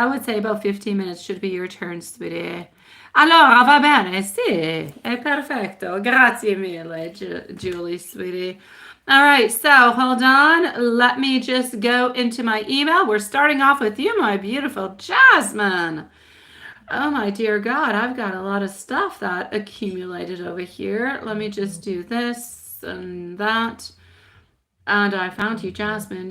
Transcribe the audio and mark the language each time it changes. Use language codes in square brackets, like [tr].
[en] I would say about 15 minutes should be your turn, sweetie. [it] Allora, va bene, sì, è perfetto. Grazie mille, [en] Julie, sweetie. All right, so hold on. Let me just go into my email. We're starting off with you, my beautiful Jasmine. Oh, my dear God, I've got a lot of stuff that accumulated over here. Let me just do this and that. And I found you, Jasmine.